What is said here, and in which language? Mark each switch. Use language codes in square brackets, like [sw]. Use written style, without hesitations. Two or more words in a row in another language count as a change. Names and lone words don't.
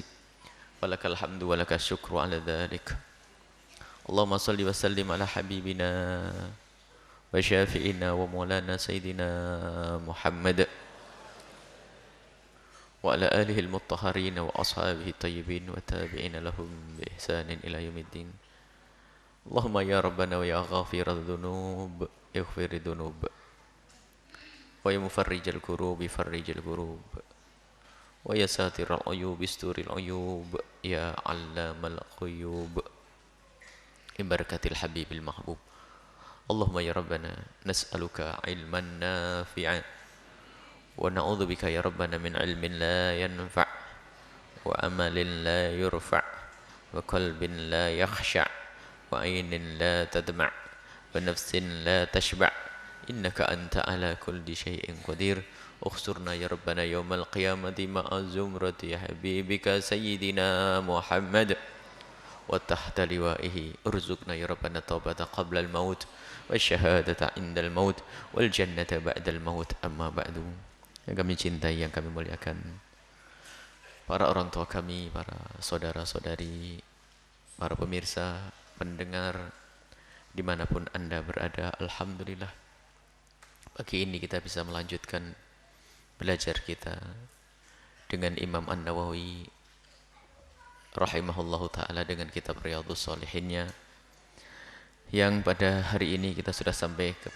[ar] ولك الحمد ولك الشكر على ذلك. اللهم صل وسلم على حبيبنا وشفيعنا ومولانا سيدنا محمد وعلى آله المطهرين وأصحابه الطيبين والتابعين لهم بإحسان إلى يوم الدين. اللهم يا ربنا ويا غافر الذنوب اغفر الذنوب ويا مفرج الكروب فرج الكروب ويا ساتر العيوب استر العيوب يا علام الغيوب ببركة الحبيب المحبوب. اللهم يا ربنا نسألك علما نافعا ونعوذ بك يا ربنا من علم لا ينفع وعمل لا يرفع وقلب لا يخشع وعين لا تدمع ونفس لا تشبع إنك أنت على كل شيء قدير. احشرنا يا ربنا يوم القيامة مع زمرة حبيبك سيدنا محمد وتحت لوائه وارزقنا يا ربنا توبة قبل الموت وشهادة عند الموت والجنة بعد الموت. أما بعد. [id] Yang kami cintai, yang kami muliakan, para orang tua kami, para saudara-saudari, para pemirsa, pendengar dimanapun anda berada, alhamdulillah pagi ini kita bisa melanjutkan belajar kita dengan Imam An-Nawawi [ar] رحمه الله تعالى [id] dengan kitab Riyadhus Shalihinnya, yang pada hari ini kita sudah sampai